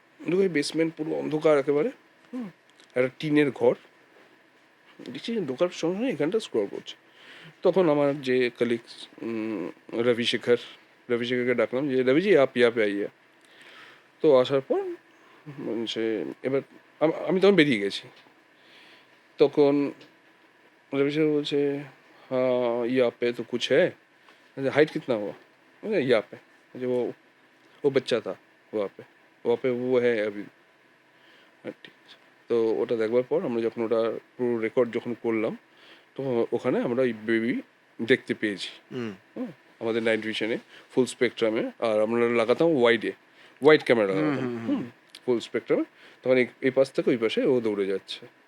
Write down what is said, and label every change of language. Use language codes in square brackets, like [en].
[bn] ঢুকে বেসমেন্ট পুরো অন্ধকার একেবারে, একটা টিনের ঘর, দেখছি ঢোকার সঙ্গে সঙ্গে এখানটা স্ক্রল করছে। তখন আমার যে কলিগস রবিশেখরকে ডাকলাম যে রবিজি [hi] আপ ইয়া পে আইয়া। [bn] তো আসার পর সে এবার আমি তখন বেরিয়ে গেছি। তখন [hi] रविशंकर बोलছে हाँ यहाँ पे तो कुछ है, हाइट कितना हुआ, बोले यहाँ पे, जो वो बच्चा था वहाँ पे वो है अभी। [bn] ঠিক আছে। তো ওটা দেখবার পর আমরা যখন ওটা পুরো রেকর্ড যখন করলাম, তখন ওখানে আমরা ওই বেবি দেখতে পেয়েছি। হ্যাঁ, আমাদের নাইট ভিশনে ফুল স্পেকট্রামে, আর আমরা লাগাতাম ওয়াইড ক্যামেরা লাগাতাম ফুল স্পেকট্রামে। তখন এই পাশ থেকে ওই পাশে ও দৌড়ে যাচ্ছে।